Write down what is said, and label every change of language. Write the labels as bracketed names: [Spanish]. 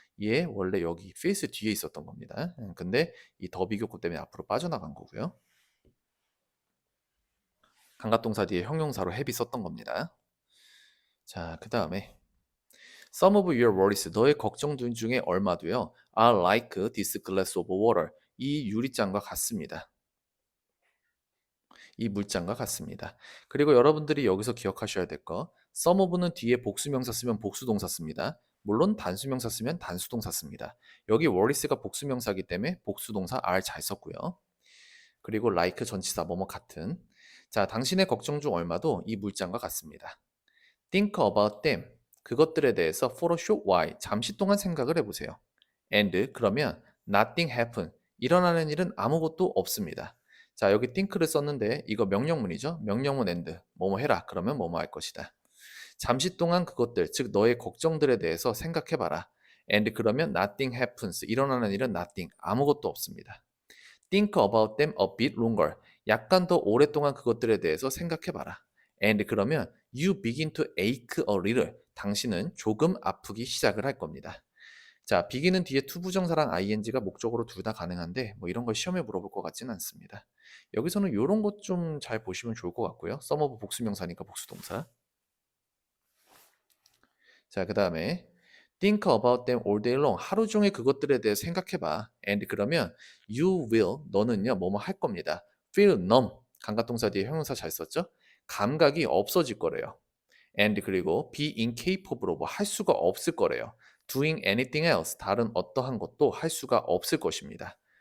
[Korean] 얘 원래 여기 페이스 뒤에 있었던 겁니다. 근데 이 더 비교급 때문에 앞으로 빠져나간 거고요. 감각동사 뒤에 형용사로 헤비 썼던 겁니다. 자, 그 다음에 [English] Some of your worries, [Korean] 너의 걱정 중에 얼마도요. [English] are like this glass of water, [Korean] 이 유리잔과 같습니다. 이 물잔과 같습니다. 그리고 여러분들이 여기서 기억하셔야 될 거, some of는 뒤에 복수명사 쓰면 복수동사 씁니다. 물론 단수명사 쓰면 단수동사 씁니다. 여기 worries가 복수명사이기 때문에 복수동사 are 잘 썼고요. 그리고 like 전치사 뭐뭐 같은. 자, 당신의 걱정 중 얼마도 이 물잔과 같습니다. [English] Think about them. [Korean] 그것들에 대해서 [English] for a short while, [Korean] 잠시 동안 생각을 해보세요. [English] And [Korean] 그러면 [English] nothing happen. [Korean] 일어나는 일은 아무것도 없습니다. 자, 여기 think를 썼는데 이거 명령문이죠. 명령문 and 뭐뭐 해라. 그러면 뭐뭐 할 것이다. 잠시 동안 그것들, 즉 너의 걱정들에 대해서 생각해봐라. [English] And [Korean] 그러면 [English] nothing happens. [Korean] 일어나는 일은 nothing. 아무것도 없습니다. [English] Think about them a bit longer. [Korean] 약간 더 오랫동안 그것들에 대해서 생각해봐라. [English] And [Korean] 그러면 [English] you begin to ache a little. [Korean] 당신은 조금 아프기 시작을 할 겁니다. 자, begin은 뒤에 to 부정사랑 ing가 목적으로 둘 다 가능한데 뭐 이런 걸 시험에 물어볼 것 같지는 않습니다. 여기서는 이런 것 좀 잘 보시면 좋을 것 같고요. some of 복수명사니까 복수동사. 자, 그 다음에 [English] think about them all day long. [Korean] 하루 종일 그것들에 대해 생각해봐. [English] And [Korean] 그러면 [English] you will, [Korean] 너는요, 뭐뭐 할 겁니다. [English] feel numb. [Korean] 감각동사 뒤에 형용사 잘 썼죠? 감각이 없어질 거래요. And 그리고 [English] be incapable, [Korean] 뭐 할 수가 없을 거래요. [English] doing anything else, [Korean] 다른 어떠한 것도 할 수가 없을 것입니다.